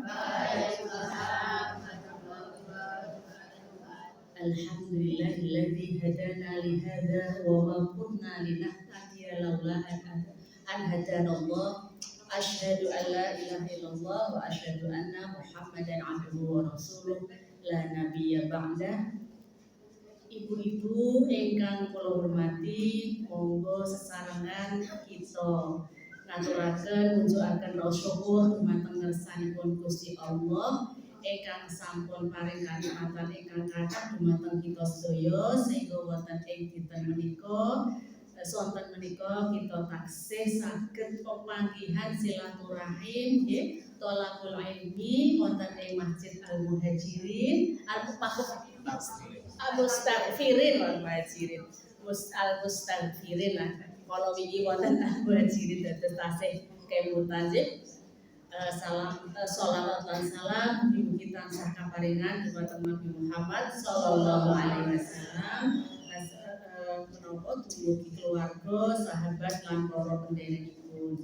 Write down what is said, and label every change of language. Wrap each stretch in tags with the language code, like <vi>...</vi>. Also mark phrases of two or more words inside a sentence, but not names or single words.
<ar>الحمد لله الذي هدانا لهذا وما كنا لنهتدي لولا أن هدانا الله. أشهد أن لا إله إلا الله وأشهد أن محمدا عبده ورسوله لا نبي بعده.</ar> <jv>Ibu-ibu ingkang kula hormati, monggo sesarengan kita ngaturaken ngunjukaken rasa syukur dumateng ngersanipun Gusti Allah ingkang sampun paring kanikmatan ingkang kathah dumateng kita sedaya sehingga wonten ing dinten menika sonten menika kita taksih saged pepanggihan silaturahim nggih</jv> <ar>طلب العلم</ar> <jv>wonten ing Masjid Al Muhajirin Al-Mustaghfirin Al-Mustaghfirin lah. Kalau wingi wonten Al-Muhajirin dados tasih kemutan salam sholawat lan salam mugi tansah kaparingan dumateng Nabi Muhammad</jv> <ar>صلى الله عليه وسلم.</ar> <jv>Menapa dumugi keluarga, sahabat lan para pendherekipun.</jv>